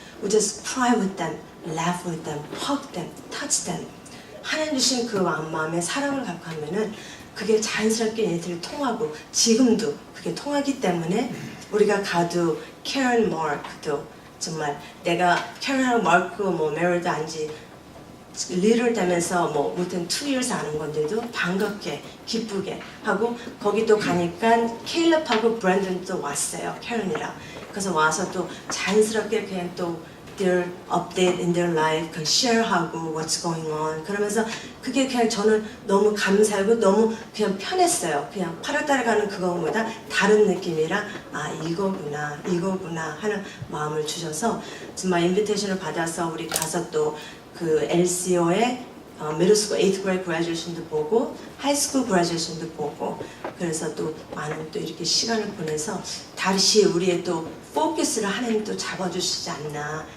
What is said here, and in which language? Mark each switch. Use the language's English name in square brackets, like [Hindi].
[English] We just cry with them, laugh with them, hug them, touch them. [Korean] 하나님 주신 그 마음에 사랑을 갖고 하면은 그게 자연스럽게 얘네들이 통하고 지금도 그게 통하기 때문에 우리가 가도 캐런 마크도 정말 내가 캐런하고 마크 메리도 안지 리를 되면서 [English] within 2 years [Korean] 아는 건데도 반갑게 기쁘게 하고 거기 또 가니까 케일럽하고 브랜든도 왔어요. 캐런이랑. 그래서 와서 또 자연스럽게 그냥 또 [English] their update in their life, [Korean] 그 share하고 [English] what's going on. [Korean] 그러면서 그게 그냥 저는 너무 감사하고 너무 그냥 편했어요. 그냥 8월달에 가는 그거보다 다른 느낌이라 아 이거구나 하는 마음을 주셔서 정말 인비테이션을 받아서 우리 가서 또 그 LCO의 middle school 8th grade graduation도 보고 하이스쿨 graduation도 보고 그래서 또 많은 또 이렇게 시간을 보내서 다시 우리의 또 포커스를 하나님 또 잡아주시지 않나.